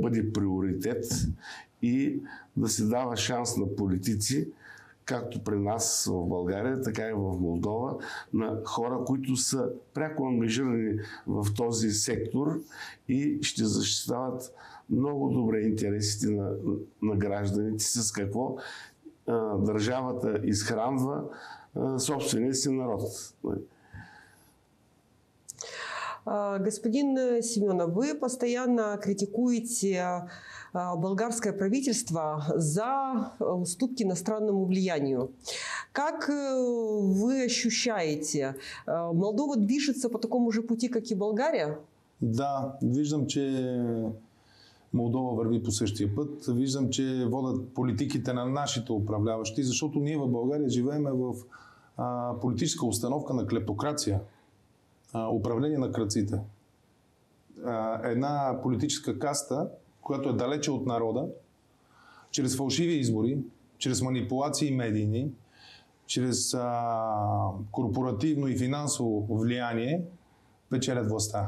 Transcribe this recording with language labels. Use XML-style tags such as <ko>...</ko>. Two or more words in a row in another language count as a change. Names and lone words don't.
<bg>бъде приоритет и да се дава шанс на политици, както при нас в България, така и в Молдова, на хора, които са пряко ангажирани в този сектор и ще защитават много добре интересите на гражданите, с какво държавата изхранва собствения си народ.</bg> <ru>Господин Семенов, вы постоянно критикуете болгарское правительство за уступки иностранному влиянию. Как вы ощущаете, Молдова движется по такому же пути, как и Болгария?</ru> <bg>Да, виждам, че Молдова върви по същия път. Виждам, че водят политиките на нашите управляващи, защото ние в България живеем в политическа установка на клептокрация. Управление на крадците. Една политическа каста, която е далече от народа, чрез фалшиви избори, чрез манипулации медийни, чрез корпоративно и финансово влияние, печелят властта.</bg>